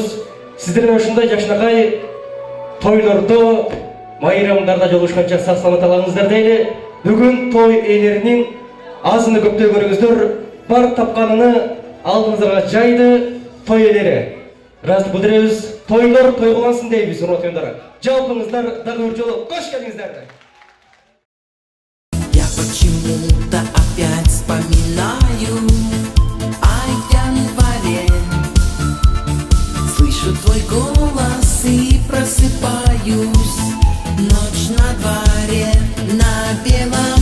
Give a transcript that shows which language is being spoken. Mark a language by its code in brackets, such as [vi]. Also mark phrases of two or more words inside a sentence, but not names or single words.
[ky] Сиздер менен ушундай жакшынакай тойлордо, майрамдарда жолугушканча сак саламат алыңыздар дейли. Бүгүн той ээлеринин азыны көптөй көрүңүздөр, бар тапканын алдыңыздарга жайды той ээлери. Ыраазычылык билдиребиз. тойлар тойлансын дейбиз, урматтуу жалпыңыздар дагы бир жолу кош келиңиздер. [ru] Я почему-то опять вспоминаю о январе. Слышу твой голос и просыпаюсь. Ночь на дворе, на белом